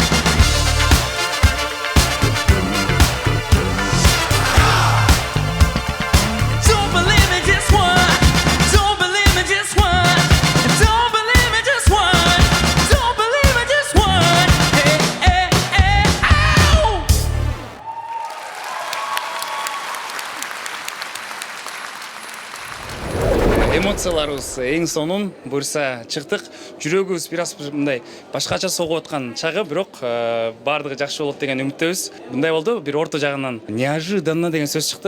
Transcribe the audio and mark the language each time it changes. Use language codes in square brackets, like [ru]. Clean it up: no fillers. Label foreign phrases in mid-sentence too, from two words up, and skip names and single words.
[en] Don't believe me, just watch. Don't believe me, just watch. Don't believe me, just watch. Don't believe me, just watch. Hey, hey, hey, ow! [ky] Эмоцияларыбыз эң сонун, буюрса чыктык. Жүрөгүбүз бир аз мындай башкача согуп аткан чагы, бирок бардыгы жакшы болот деген үмүттөбүз. Мындай болду, бир орто жагынан неожиданно деген сөз чыкты.